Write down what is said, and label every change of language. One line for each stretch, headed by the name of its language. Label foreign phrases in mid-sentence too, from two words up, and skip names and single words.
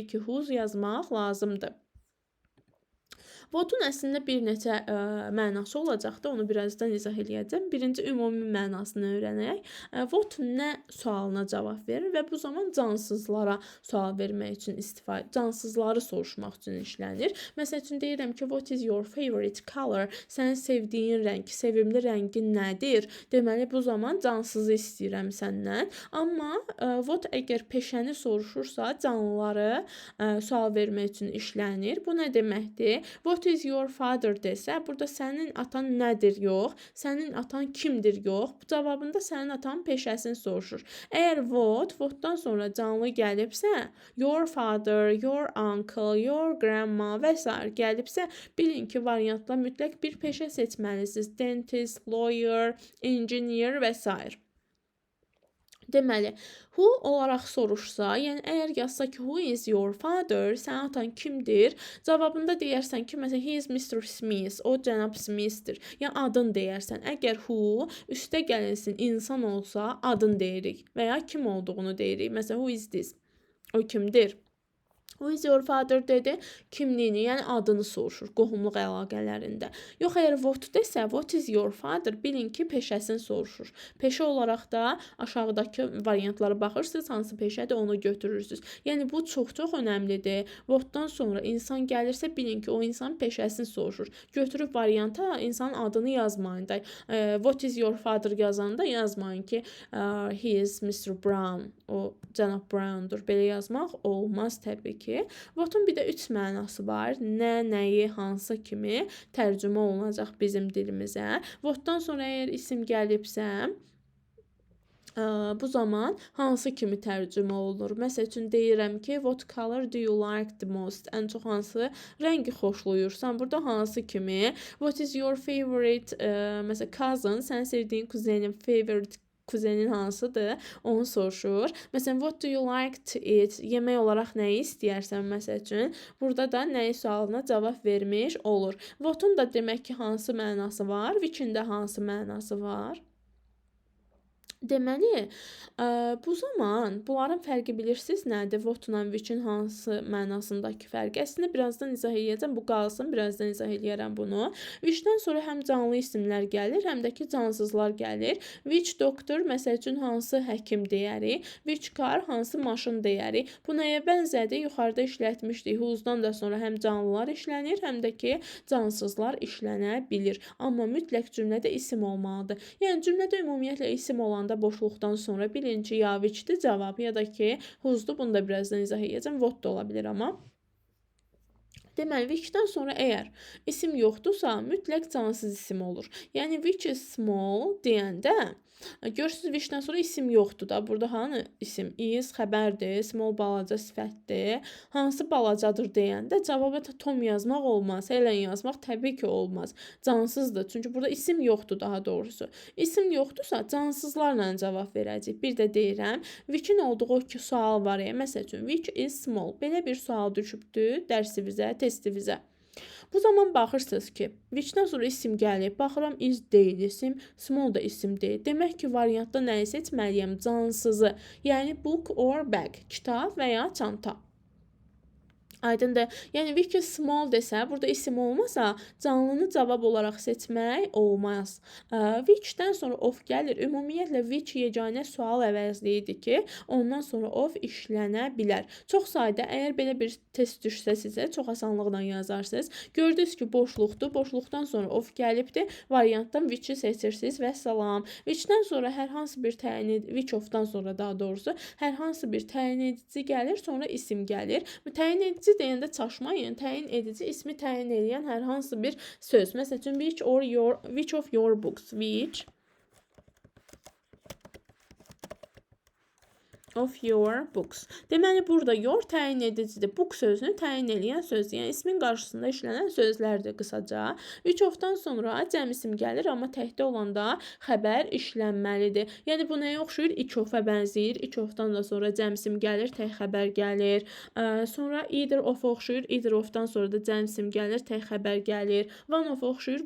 Azerbaijani: Təbii ki, whose yazmaq lazımdır. Votun əslində bir neçə mənası olacaqdı. Onu birazdan izah eləyəcəm. Birinci ümumi mənasını öyrənək. Vot nə sualına cavab verir və bu zaman cansızlara sual vermək üçün cansızları soruşmaq üçün işlənir. Məsəl üçün deyirəm ki,
English: what is your favorite color?
Azerbaijani: Sənin sevdiyin rəng, sevimli rəngin nədir? Deməli bu zaman cansızı istəyirəm səndən. Amma what əgər peşəni soruşursa, canlıları sual vermək üçün işlənir. Bu nə deməkdir?
English: What is your father
Azerbaijani: desə, burada sənin atan nədir yox, sənin atan kimdir yox. Bu cavabında sənin atan peşəsini soruşur. Əgər whatdan sonra canlı gəlibsə,
English: your father, your uncle, your grandma
Azerbaijani: və s. gəlibsə, bilin ki, variantla mütləq bir peşə seçməlisiniz.
English: Dentist, lawyer, engineer
Azerbaijani: və s. Deməli, who olaraq soruşsa, yəni əgər yazsa ki,
English: who is your father,
Azerbaijani: sənin atan kimdir? Cavabında deyərsən ki, məsələn,
English: he is Mr. Smith,
Azerbaijani: o cənab Smithdir. Yəni adın deyərsən. Əgər who üstə gəlinsin insan olsa, adın deyirik və ya kim olduğunu deyirik. Məsələn,
English: who is this?
Azerbaijani: O kimdir?
English: Who is your father
Azerbaijani: dedi, kimliyini, yəni adını soruşur qohumluq əlaqələrində. Yox, əgər what desə,
English: what is your father,
Azerbaijani: bilin ki, peşəsini soruşur. Peşə olaraq da aşağıdakı variantlara baxırsınız, hansı peşədir, onu götürürsünüz. Yəni bu çox önəmlidir. Whatdan sonra insan gəlirsə, bilin ki, o insan peşəsini soruşur. Götürüb varianta insanın adını yazmayın da.
English: What is your father
Azerbaijani: yazanda yazmayın ki,
English: he is Mr. Brown,
Azerbaijani: o cənab Browndur. Belə yazmaq olmaz təbii ki. Votun bir də 3 mənası var. Nə, nəyi, hansı kimi tərcümə olunacaq bizim dilimizə. Votdan sonra əgər isim gəlibsə, bu zaman hansı kimi tərcümə olunur? Məsəl üçün deyirəm ki,
English: what color do you like the most?
Azerbaijani: Ən çox hansı rəngi xoşlayırsan? Burada hansı kimi?
English: What is your favorite,
Azerbaijani: məsələn, cousin, sən sevdiyin kuzenin favorite kuzenin hansıdır? Onu soruşur. Məsələn,
English: what do you like to eat?
Azerbaijani: Yemək olaraq nəyi istəyərsən məsəl üçün? Burada da nəyi sualına cavab vermiş olur. What'un da demək ki, hansı mənası var? Which'in də hansı mənası var? Deməli, bu zaman bunların fərqi bilirsiniz nədir? What-la which-in hansı mənasındakı fərqi? Əslində birazdan izah edəcəm, bu qalsın, birazdan izah edərəm bunu. Which-dən sonra həm canlı isimlər gəlir, həm də ki cansızlar gəlir.
English: Which doctor,
Azerbaijani: məsəl üçün hansı həkim deyərik?
English: Which car,
Azerbaijani: hansı maşın deyərik? Bu nəyə bənzədir? Yuxarıda işlətmişdik. Whose-dan da sonra həm canlılar işlənir, həm də ki cansızlar işlənə bilir. Amma mütləq cümlədə isim olmalıdır. Yəni cümlədə ümumiyyətlə isim olanda boşluqdan sonra bilin ki, ya which-dir cavab, ya da ki whose-dur. Bunu da birazdan izah edəcəm. What da ola bilir amma. Deməli, which-dən sonra əgər isim yoxdursa, mütləq cansız isim olur. Yəni,
English: which is small
Azerbaijani: deyəndə, görürsünüz, which-dən sonra isim yoxdur da. Burada hanı isim? Is xəbərdir, small balaca sifətdir. Hansı balacadır deyəndə cavaba Tom yazmaq olmaz. Helen yazmaq təbii ki olmaz. Cansızdır. Çünki burada isim yoxdur daha doğrusu. İsim yoxdursa cansızlarla cavab verəcək. Bir də deyirəm, which-in olduğu ki sual var. Məsəl üçün,
English: which is small.
Azerbaijani: Belə bir sual düşübdür dərsimizə, testimizə. Bu zaman baxırsınız ki, which-dən sonra isim gəlir. Baxıram, is deyil isim, small da isim deyil. Demək ki, variantda nəyi seçməliyəm? Cansızı. Yəni,
English: book or bag.
Azerbaijani: Kitab və ya çanta. Aydındır. Yəni,
English: which small
Azerbaijani: desə, burada isim olmasa, canlını cavab olaraq seçmək olmaz. Which-dən sonra of gəlir. Ümumiyyətlə, which yeganə sual əvəzliyidir ki, ondan sonra of işlənə bilər. Çox sayda, əgər belə bir test düşsə sizə, çox asanlıqla yazarsınız. Gördünüz ki, boşluqdur. Boşluqdan sonra of gəlibdir. Variantdan which-i seçirsiniz və salam. Which-dən sonra hər hansı bir təyin edici,
English: which of-
Azerbaijani: dan sonra daha doğrusu, hər hansı bir təyin edici gəlir, sonra isim gəlir. Təyin edici deyəndə çaşmayın. Təyin edici ismi təyin edən hər hansı bir söz. Məsəl üçün,
English: which of your books? Which of your books.
Azerbaijani: Deməli, burada your təyin edicidir. Book sözünü təyin edən sözdür. Yəni, ismin qarşısında işlənən sözlərdir qısaca.
English: Which of-
Azerbaijani: dan sonra cəm isim gəlir, amma təkdə olanda xəbər işlənməlidir. Yəni, bu nəyə oxşuyur?
English: Each of-
Azerbaijani: a bənzəyir.
English: Each of-
Azerbaijani: dan da sonra cəm isim gəlir, tək xəbər gəlir. Sonra
English: either of-
Azerbaijani: a oxşuyur.
English: Either of-
Azerbaijani: dan sonra da cəm isim gəlir, tək xəbər gəlir.
English: One of-
Azerbaijani: a oxşuyur.